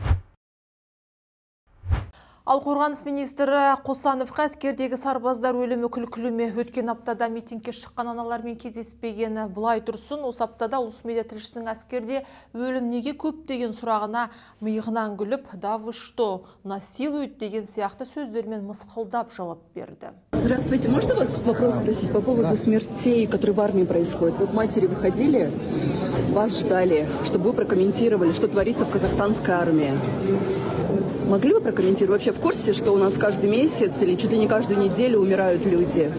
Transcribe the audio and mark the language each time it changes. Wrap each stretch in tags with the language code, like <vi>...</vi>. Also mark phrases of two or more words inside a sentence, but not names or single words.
<kk>Ал қорғаныс министрі Қосановқа әскердегі сарбаздар өлімі күлкілі ме? Өткен аптада митингке шыққан аналармен кездеспегені былай тұрсын. Осы аптада Улус медиа тілшісінің әскерде өлім неге көп деген сұрағына миығынан күліп,</kk> <ru>«Да вы что, насилуют»</ru> <kk>деген сияқты сөздермен мысқылдап жауап берді.</kk> <ru>Здравствуйте, можно вас вопрос спросить по поводу смертей, которые в армии происходят? Вот матери выходили, вас ждали, чтобы вы прокомментировали, что творится в казахстанской армии. Могли бы прокомментировать? Вообще в курсе, что у нас каждый месяц или чуть ли не каждую неделю умирают люди?</ru>